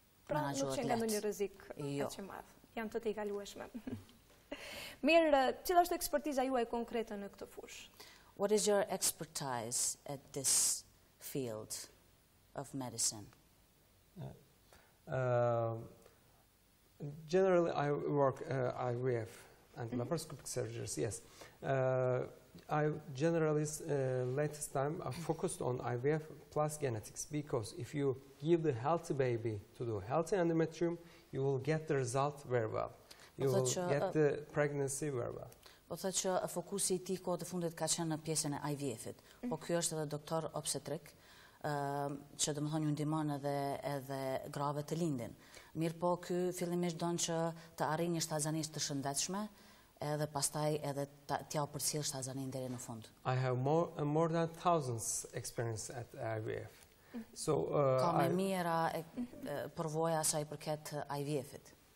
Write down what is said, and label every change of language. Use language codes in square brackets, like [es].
[sq] Pra nuk që nga ndonjë rrezik që madh. Janë të kalueshme. Mirë, cila është ekspertiza juaj konkrete në këtë fushë? [en] What is your expertise at this field of medicine? Generally, I work IVF and laparoscopic surgeries, yes. I generally, latest time, I focused on IVF plus genetics, because if you give the healthy baby to the healthy endometrium, you will get the result very well. you will get the pregnancy very well. [sq] Po thëtë që fokusi I tij kohët e fundit ka qenë në pjesën e IVF-it. Po ky është edhe doktor obstetrik, që domethënë ju ndihmon edhe grave të lindin. Mirë po ky fillimisht don që të arrijë një shtazanisht të shëndetshme, edhe pastaj edhe t'ja përcjell shtazanin deri në fund. [en] I have more than thousands experience at IVF. So [sq] ka më mira përvoja sa I përket IVF-it.